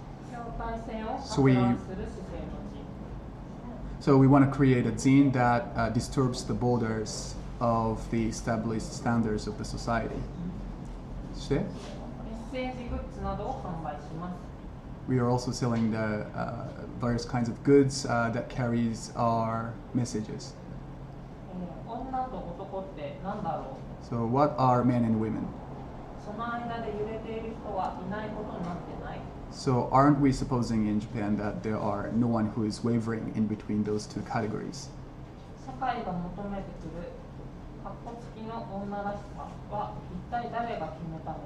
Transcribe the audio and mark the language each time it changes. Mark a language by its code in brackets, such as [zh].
[ja] 境界線を攪乱する姿勢の人。 [en] So we want to create a zine that disturbs the borders of the established standards of the society. [ja] そして? メッセージグッズなどを販売します。 [en] We are also selling the various kinds of goods that carries our messages. [ja] 女と男って何だろう? [en] So what are men and women? [ja] その間で揺れている人はいないことになってない。 [en] So aren't we supposing in Japan that there are no one who is wavering in between those two categories? [ja] 社会が求めてくるカッコつきの女らしさは一体誰が決めたの?